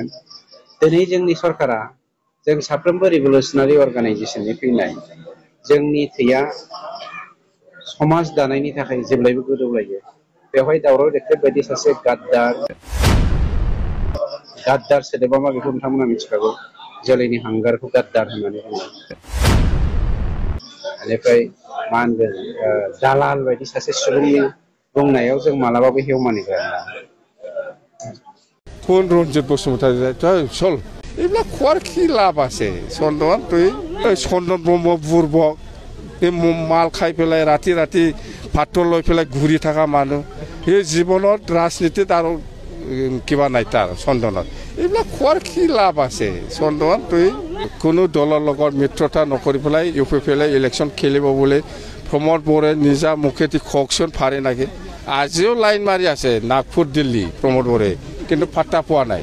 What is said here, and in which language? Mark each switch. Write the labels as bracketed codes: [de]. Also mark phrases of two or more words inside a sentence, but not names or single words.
[brx] दिनै जोंनि सरकारा जों साफ्रोमबो [en] revolutionary organisationनि [brx] फैनाय जोंनि थैया समाज दानायनि थाखाय जेब्लायबो गोदौलायो बेवहाय दावराव देख्रेब बायदि सासे गाद्दार सोदोबा मा बेखौ नोंथांमोना मिथिखागौ जोलैनि हांगारखौ गाद्दार होननानै बुङो। बेनिफ्राय मा होनगोन दालाल बायदि सासे सुबुंनि बुंनायाव जों मालाबाबो हेवमानि जाया। [as] কোন রঞ্জিত বসুমতারি চল এইবিলাক খোৱাৰ কি লাভ আছে চন্দন তুই চন্দন ব্ৰহ্ম বুৰ্বক এই মাল খাই পেলাই ৰাতি ৰাতি ভাতটো লৈ পেলাই ঘূৰি থকা মানুহ সেই জীৱনত ৰাজনীতিত আৰু কিবা নাই তাৰ চন্দনত এইবিলাক খোৱাৰ কি লাভ আছে চন্দন তুই কোনো দলৰ লগত মিত্ৰতা নকৰি পেলাই UPPL ইলেকশ্যন খেলিব বুলি প্ৰমোদ বৰে নিজা মুখেদি ককচোন ফাৰে নাকি আজিও লাইন মাৰি আছে নাগপুৰ দিল্লী প্ৰমোদ বৰে কিন্তু পাত্তা পোৱা নাই।